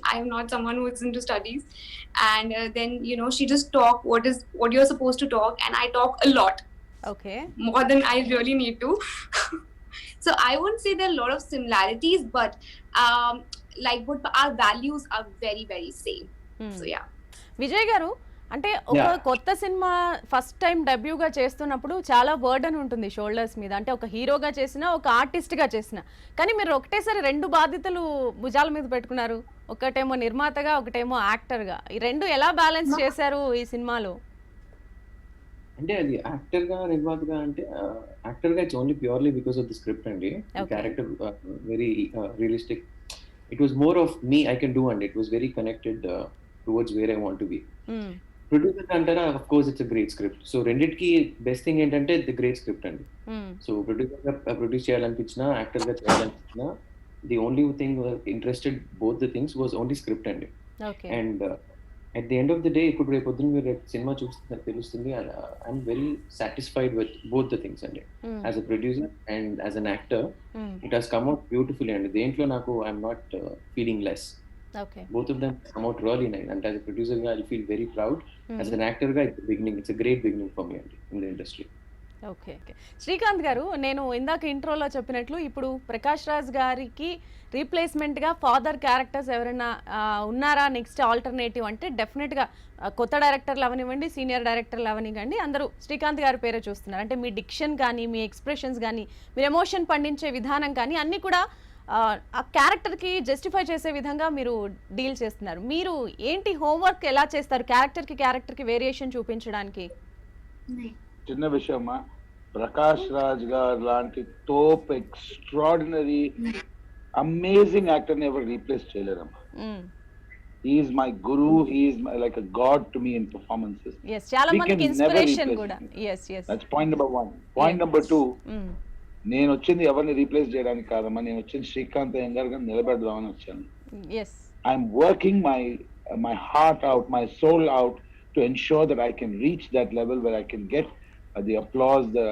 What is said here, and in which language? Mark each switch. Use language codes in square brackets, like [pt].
[en] I am not someone who is into studies. And then she just talk what you're supposed to talk, and I talk a lot. Okay. More than I really need to. So I wouldn't say there are a lot of similarities, but but our values are very, very same. So yeah. [te] Vijay గారు, అంటే ఒక కొత్త cinema first time డెబ్యూగా చేస్తున్నప్పుడు చాలా burden ఉంటుంది shoulders మీద. అంటే ఒక హీరోగా చేసినా, ఒక ఆర్టిస్ట్ గా చేసినా. కానీ మీరు ఒకటేసారి 2 బాధ్యతలు భుజాల మీద పెట్టుకున్నారు. ఒకటేమో నిర్మాతగా, ఒకటేమో యాక్టర్గా. ఈ రెండు ఎలా బ్యాలెన్స్ చేశారు ఈ సినిమాలో? అంటే అది యాక్టర్ గా నిర్మాతగా అంటే యాక్టర్ గా [en] it's only purely because of the script [te] అండి. [en] Character very realistic. It was more of me I can do and it was very connected towards where I want to be. [te] Producer అంటారా, [en] Of course it's a great script. [te] So రెండిటికి best thing ఏంటంటే the great script అండి. So producer గా produce చేయాలనిపించినా, actor గా చేయాలనిపించినా, [en] the only thing interested both the things was only script [te] అండి. And [en] at the end of the day, [te] ఇప్పుడు రేపు పొద్దున్న మీరు సినిమా చూస్తే తెలుస్తుంది, [en] I'm very satisfied with both the things [te] అండి. [en] As a producer and as an actor it has come out beautifully అండి. [te] దేంట్లో నాకు [en] I'm not feeling less. Both of them come out really nice. And as a producer, I feel very proud. As an actor, it's a great beginning for me in the industry. Okay. [te] Srikanth గారు, నేను ఇందాక ఇంట్రోలో చెప్పినట్లు ఇప్పుడు ప్రకాష్ రాజ్ గారికి రీప్లేస్మెంట్గా father characters ఎవరైనా ఉన్నారా next alternative అంటే డెఫినెట్గా కొత్త డైరెక్టర్లు అవనివ్వండి, సీనియర్ డైరెక్టర్లు అవనివ్వండి, అందరూ శ్రీకాంత్ గారి పేరే చూస్తున్నారు. అంటే మీ డిక్షన్ కానీ, మీ ఎక్స్ప్రెషన్స్ కానీ, మీరు ఎమోషన్ పండించే విధానం కానీ అన్నీ కూడా ఆ క్యారెక్టర్కి జస్టిఫై చేసే విధంగా మీరు డీల్ చేస్తున్నారు. మీరు ఏంటి హోంవర్క్ ఎలా చేస్తారు క్యారెక్టర్కి వేరియేషన్ చూపించడానికి? చిన్న విషయమా, ప్రకాష్ రాజ్ గారు లాంటి టోప్ ఎక్స్ట్రాడినరీ అమేజింగ్ యాక్టర్ ని ఎవరు replace చేయలేరమ్మా. [en] He is my guru. He is like a god to me in performances. [te] Yes, చాలా మందికి ఇన్స్పిరేషన్ కూడా. [en] Yes. That's point number 1. Point number 2. [te] నేను వచ్చింది ఎవరిని రీప్లేస్ చేయడానికి కాదమ్మా, నేను వచ్చింది శ్రీకాంత్ అయ్యంగార్ గారిని నిలబెడదామని వచ్చాను. [en] I'm working my heart out, my soul out to ensure that I can reach that level where I can get the applause.